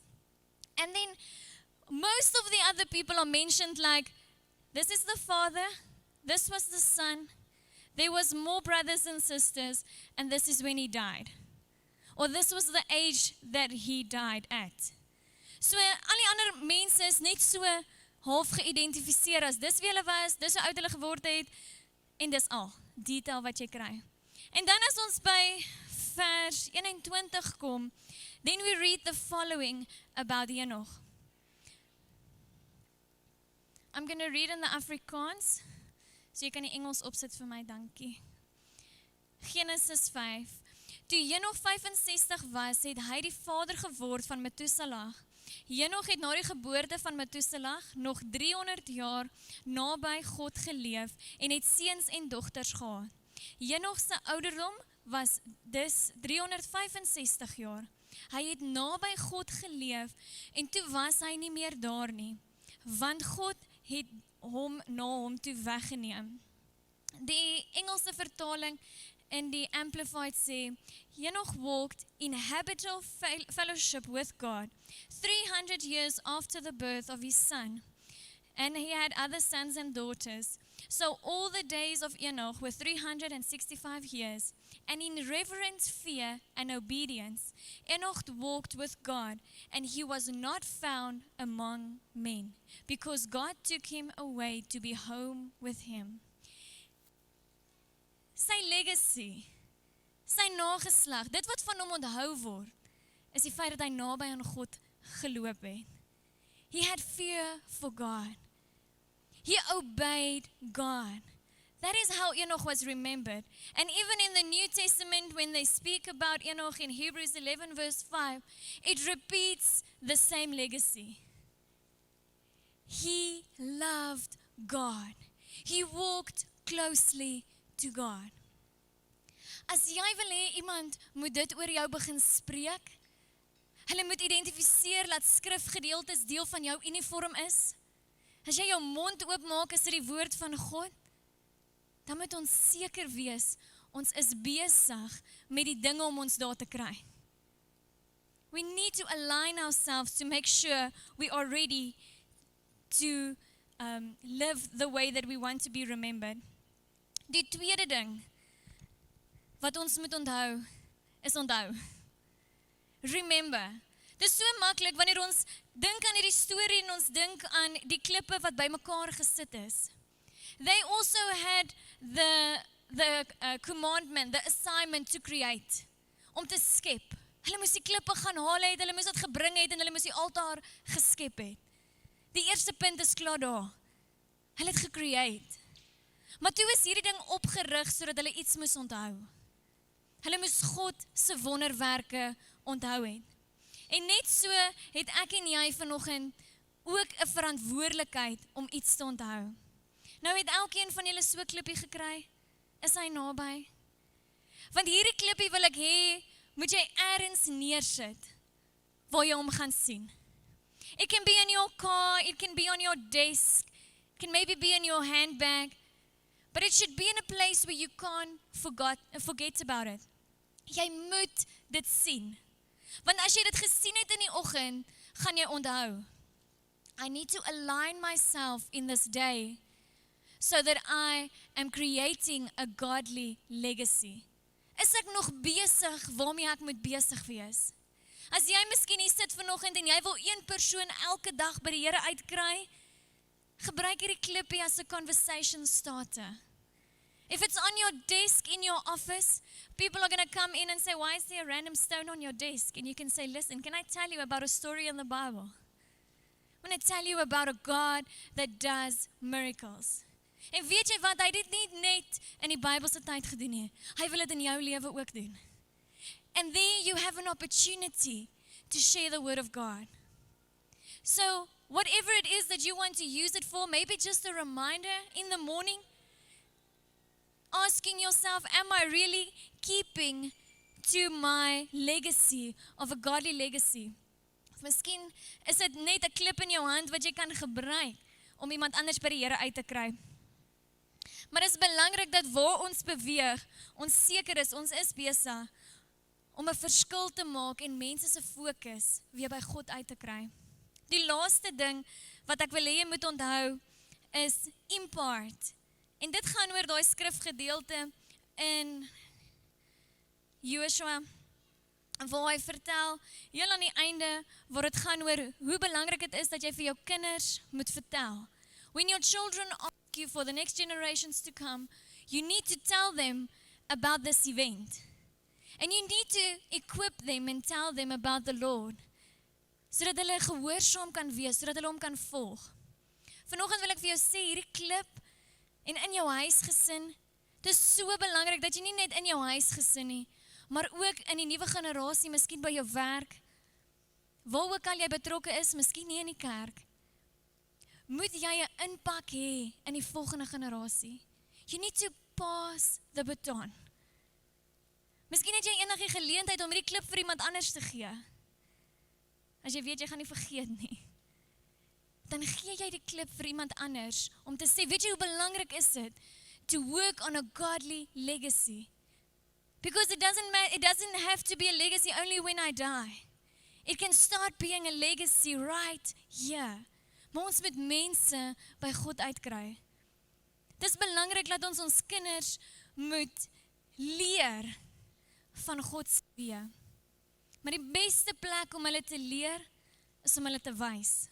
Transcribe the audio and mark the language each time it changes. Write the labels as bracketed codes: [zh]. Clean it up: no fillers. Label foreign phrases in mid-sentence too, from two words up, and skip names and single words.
[en] And then most of the other people are mentioned like, this is the father, this was the son, there was more brothers and sisters, and this is when he died. Or this was the age that he died at. So, [af] al die ander mense is net so half geïdentifiseer as dis wie hulle was, dis hoe oud hulle geword het, en dis al, detail wat jy kry. En dan as ons by vers 21 kom, [en] then we read the following about Enoch. I'm going to read in the Afrikaans, so [af] jy kan die Engels opsit vir my, dankie. [en] Genesis 5. [af] Toe Enoch 65 was, het hy die vader geword van Methuselah. Enoch het na die geboorte van Methuselah nog 300 jaar naby God geleef en het seuns en dogters gehad. Enoch se ouderdom was dus 365 jaar. Hy het naby God geleef en toe was hy nie meer daar nie, want God het hom na hom toe weggeneem. Die Engelse vertaling in die Amplified sê, [en] Enoch walked in habitual fellowship with God 300 years after the birth of his son, and he had other sons and daughters. So all the days of Enoch were 365 years, and in reverent fear and obedience, Enoch walked with God, and he was not found among men, because God took him away to be home with him. [af] Sy legacy, sy nageslag, dit wat van hom onthou word, is die feit dat hy naby aan God geloop het. [en] He had fear for God. He obeyed God. That is how Enoch was remembered. And even in the New Testament, when they speak about Enoch in Hebrews 11 verse 5, it repeats the same legacy. He loved God. He walked closely to God. [af] As jy wil hê iemand moet dit oor jou begin spreek, hulle moet identifiseer dat skrifgedeeltes deel van jou uniform is. As jy jou mond oopmaak is dit die woord van God, dan moet ons seker wees, ons is besig met die dinge om ons daar te kry. [en] We need to align ourselves to make sure we are ready to live the way that we want to be remembered. [af] Die tweede ding wat ons moet onthou, is onthou. [en] Remember. [af] Dit is so maklik wanneer ons dink aan hierdie storie en ons dink aan die klippe wat bymekaar gesit is. [en] They also had the commandment, the assignment to create, [af] om te skep. Hulle moes die klippe gaan haal het, hulle moes dit gebring het en hulle moes die altaar geskep het. Die eerste punt is klaar daar. Hulle het gecreate. Maar toe is hierdie ding opgerig sodat hulle iets moes onthou. Hulle moes God se wonderwerke onthou het. En net so het ek en jy vanoggend ook 'n verantwoordelikheid om iets te onthou. Nou het elkeen van julle so 'n klippie gekry? Is hy naby? Want hierdie klippie wil ek hê, moet jy eers neersit waar jy hom gaan sien. [en] It can be in your car, it can be on your desk, it can maybe be in your handbag, but it should be in a place where you can't forget about it. [af] Jy moet dit sien. Want as jy dit gesien het in die oggend, gaan jy onthou. [en] I need to align myself in this day so that I am creating a godly legacy. [af] Is ek nog besig waarmee ek moet besig wees? As jy miskien hier sit vanoggend en jy wil een persoon elke dag by die Here uitkry, gebruik hierdie klippie as 'n [en] conversation starter. If it's on your desk in your office, people are going to come in and say, why is there a random stone on your desk? And you can say, listen, can I tell you about a story in the Bible? I want to tell you about a God that does miracles. [af] En weet jy wat, hy dit nie net in die Bybelse tyd gedoen nie. Hy wil dit in jou lewe ook doen. [en] And there you have an opportunity to share the word of God. So, whatever it is that you want to use it for, maybe just a reminder in the morning, asking yourself, am I really keeping to my legacy of a godly legacy? [af] Of miskien is dit net 'n klip in jou hand wat jy kan gebruik om iemand anders by die Here uit te kry. Maar dit is belangrik dat waar ons beweeg, ons seker is, ons is besig om 'n verskil te maak en mense se fokus weer by God uit te kry. Die laaste ding wat ek wil hê jy moet onthou is impart. En dit gaan oor daai skrifgedeelte in Joshua, waar hy vertel, heel aan die einde, waar dit gaan oor hoe belangrik dit is dat jy vir jou kinders moet vertel. [en] When your children ask you for the next generations to come, you need to tell them about this event. And you need to equip them and tell them about the Lord, [af] sodat hulle gehoorsaam kan wees, sodat hulle hom kan volg. Vanoggend wil ek vir jou sê, hierdie klip en in jou huisgesin, dit is so belangrik dat jy nie net in jou huisgesin nie, maar ook in die nuwe generasie, miskien by jou werk, waar ook al jy betrokke is, miskien nie in die kerk, moet jy 'n impak hê in die volgende generasie. [en] You need to pass the baton. [af] Miskien het jy enige geleentheid om hierdie klip vir iemand anders te gee. As jy weet, jy gaan nie vergeet nie. Dan gee jy die klip vir iemand anders, om te sê, weet jy hoe belangrik is dit, [en] to work on a godly legacy. Because it doesn't have to be a legacy only when I die. It can start being a legacy right here. [af] Maar ons moet mense by God uitkry. Dit is belangrik dat ons kinders moet leer van God se weë. Maar die beste plek om hulle te leer, is om hulle te wys.